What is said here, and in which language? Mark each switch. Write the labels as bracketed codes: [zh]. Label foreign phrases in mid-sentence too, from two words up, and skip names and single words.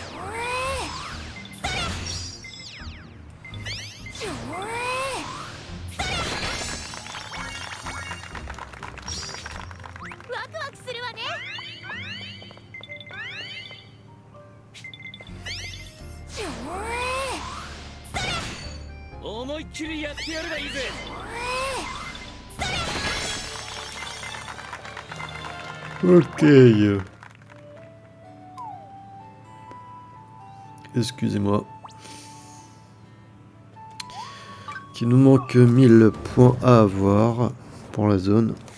[ja] ワクワクするわね。思いっきりやってやればいいぜ。 [fr] Ok. Excusez-moi. Qu'il nous manque 1000 points à avoir pour la zone.